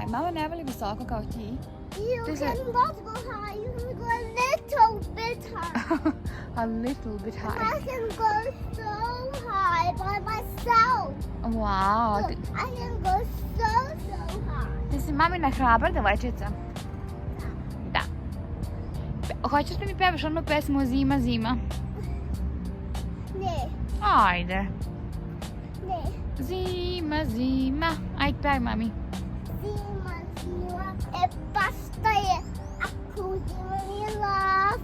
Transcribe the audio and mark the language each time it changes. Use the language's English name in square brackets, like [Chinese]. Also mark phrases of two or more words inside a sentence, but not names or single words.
[Serbian] Mama ne voli visoko kao ti. [English] You can not go high, you can go a little bit high. A little bit high. I can go so high by myself. Wow. Look, I can go so high. [Serbian] Ti si mamina hrabra devojčica. Da. Hoćeš da mi pevaš onu pesmu Zima, zima? Ne, Ajde. ne. Zima, zima. Ajde, pevaj mami. Zima, zima, basta je ako zima mi lav.